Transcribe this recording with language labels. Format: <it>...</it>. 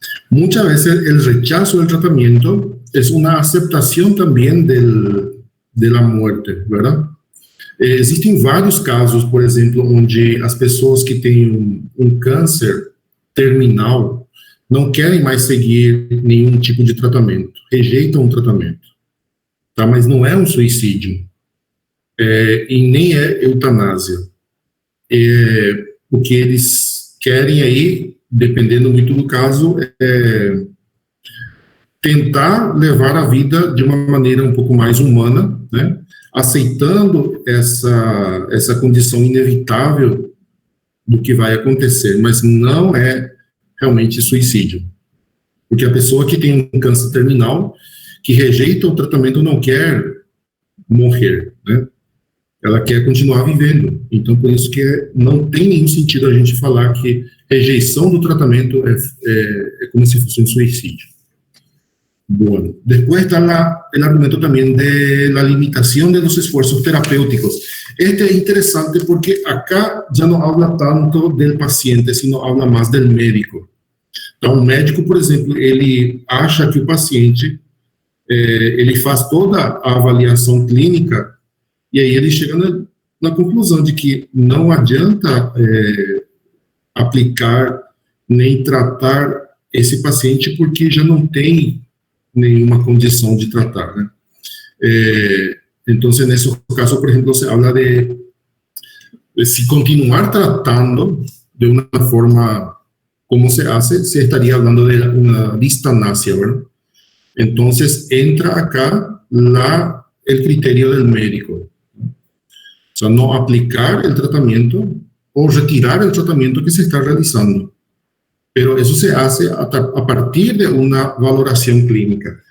<es>Muchas veces el rechazo del tratamiento es una aceptación también de la muerte, ¿verdad?</es> <pt>Existem vários casos, por exemplo, onde as pessoas que têm um câncer terminal não querem mais seguir nenhum tipo de tratamento, rejeitam o tratamento, tá? Mas não é um suicídio, e nem é eutanásia. O que eles querem aí, dependendo muito do caso, é tentar levar a vida de uma maneira um pouco mais humana, né? Aceitando essa condição inevitável do que vai acontecer, mas não é realmente suicídio. Porque a pessoa que tem um câncer terminal, que rejeita o tratamento, não quer morrer, né? Ela quer continuar vivendo. Então, por isso que não tem nenhum sentido a gente falar que rejeição do tratamento é como se fosse um suicídio.</pt> <es>Bueno, después está el argumento también de la limitación de los esfuerzos terapéuticos. Este es interesante porque acá ya no habla tanto del paciente, sino habla más del médico.</es> <pt>Então, o médico, por exemplo, ele acha que o paciente, ele faz toda a avaliação clínica e aí ele chega na conclusão de que não adianta aplicar nem tratar esse paciente porque já não tem nenhuma condição de tratar, né? Então, nesse caso, por exemplo,</pt> <es>se habla</es> <pt>de se continuar tratando de uma forma</pt> <es>como se hace,</es> <pt>se estaria falando de uma distanásia, ¿verdad? Então, entra acá el criterio del médico.</pt> <es>O sea, no aplicar el tratamiento o retirar el tratamiento que se está realizando. Pero eso se hace a partir de una valoración clínica.</es>